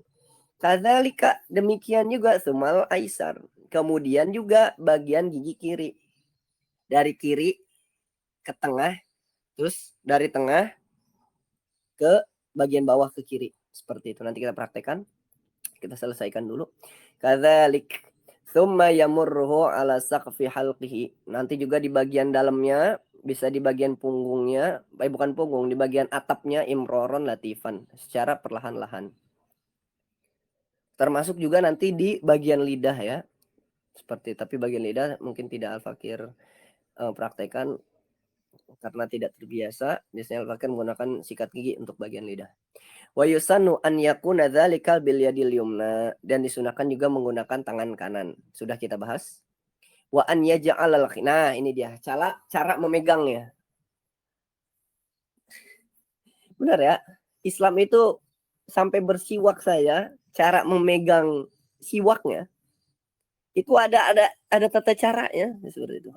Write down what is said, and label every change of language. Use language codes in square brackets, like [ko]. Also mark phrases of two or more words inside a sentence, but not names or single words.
[id] Kadzalika, demikian juga [ar] ثم الأيسر. [id] Kemudian juga bagian gigi kiri. Dari kiri ke tengah, terus dari tengah ke bagian bawah ke kiri. Seperti itu. Nanti kita praktekkan. Kita selesaikan dulu. [ar] كذلك ثم يمره على سقف حلقه. [id] Nanti juga di bagian dalamnya, bisa di bagian punggungnya, bukan punggung, di bagian atapnya, [ar] إمرارا لطيفا, [id] secara perlahan-lahan. Termasuk juga nanti di bagian lidah ya. Tapi bagian lidah mungkin tidak Al-Fakir praktekkan karena tidak terbiasa. Biasanya Al-Fakir menggunakan sikat gigi untuk bagian lidah. [ar] ويسن أن يكون ذلك باليد اليمنى, [id] dan disunahkan juga menggunakan tangan kanan. Sudah kita bahas. [ar] وأن يجعل, [id] nah ini dia cara memegangnya. Benar ya? Islam itu sampai bersiwak saya, cara memegang siwaknya itu ada tata caranya seperti itu.